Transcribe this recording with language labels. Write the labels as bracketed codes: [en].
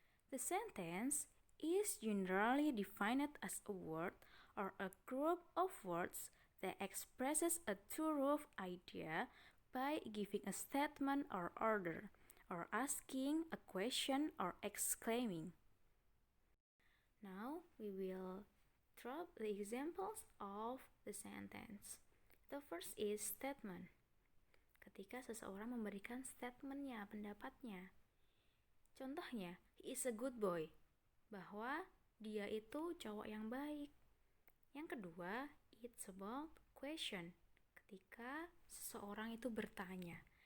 [en] The sentence is generally defined as a word or a group of words that expresses a truth idea by giving a statement or order, or asking a question or exclaiming. Now we will drop the examples of the sentence. The first is statement. [id] Ketika seseorang memberikan statementnya, pendapatnya. Contohnya, [en] he is a good boy, [id] bahwa dia itu cowok yang baik. Yang kedua, [en] it's about question. [id] Ketika seseorang itu bertanya.